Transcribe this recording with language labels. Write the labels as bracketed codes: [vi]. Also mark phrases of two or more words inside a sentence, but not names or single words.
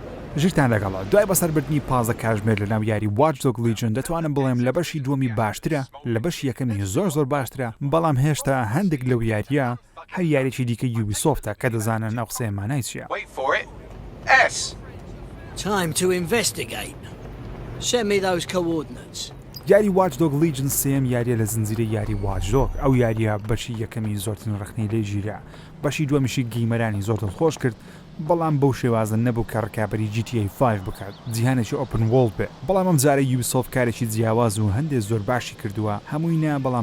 [ckb] ژیرتان لەگەڵا دوای بەسەربردنی 15 کاتژمێر لەناو یاری Watch Dogs Legion دەتوانم بڵێم لە بەشی دووەمی باشترە لە بەشی یەکەمی زۆر باشترە بەڵام هێشتا هەندێک لەو یاریە هەر یاریێکی دیکە Ubisoftە کە دەزانن ئەو قسەیەمانای چییە. [en] Time to investigate. Send me those coordinates. [ckb] یاری Watch Dogs Legion سێم یاریە لە زنجیرە یاری Watch Dogs ئەو یاریە بەشی یەکەمی زۆرترین ڕخنەی لێ ژیرا بەشی دووەمیشی گەیمەرانی زۆر دڵخۆش کرد بەڵام بەو شێوازە نەبوو کە ڕکابەری GTA 5 بکات جیهانێکی [en] open world [ckb] بێ بەڵام ئەم جارە Ubisoft کارێکی جیاواز و هەندێک زۆر باشی کردووە هەمووی نا بەڵام